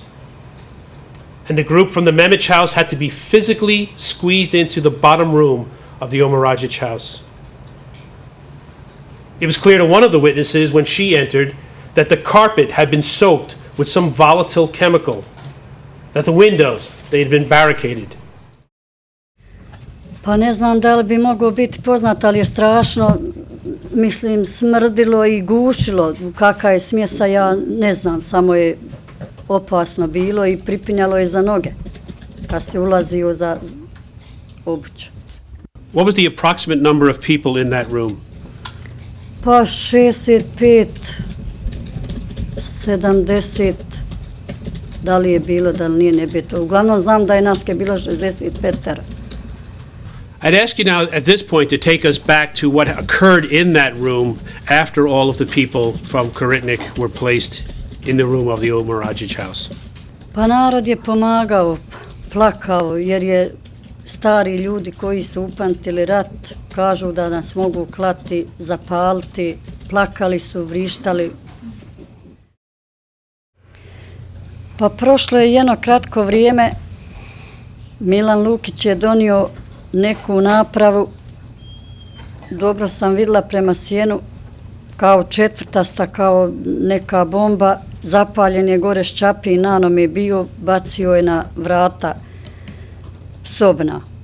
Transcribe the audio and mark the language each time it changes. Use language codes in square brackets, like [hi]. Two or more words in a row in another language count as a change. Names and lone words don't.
[en] And the group from the Mehmed house had to be physically squeezed into the bottom room of the Omaragic house. It was clear to one of the witnesses when she entered that the carpet had been soaked with some volatile chemical, that the windows, they had been barricaded. [bs] Pa ne znam da li bi moglo biti poznato, ali je strašno, mislim, smrdilo i gušilo. Kakva je smjesa, ja ne znam, samo je opasno bilo i pripinjalo je za noge kad se ulazio za obuću. [en] What was the approximate number of people in that room? [bs] Pa 65, 70, da li je bilo, da li nije, ne bi to. Uglavnom znam da je nas je bilo 65. [en] I'd ask you now at this point to take us back to what occurred in that room after all of the people from Koritnik were placed in the room of the Omaragic house. [bs] Pa narod je pomagao, plakao, jer je stari ljudi koji su upamtili rat, kažu da nas mogu klati, zapaliti, plakali su, vrištali. Pa prošlo je jedno kratko vrijeme, Milan Lukić je donio neku napravu, dobro sam vidjela prema sjenu, kao četvrtasta, kao neka bomba, zapaljen je gore ščapi, nanom je bio, bacio je na vrata sobna.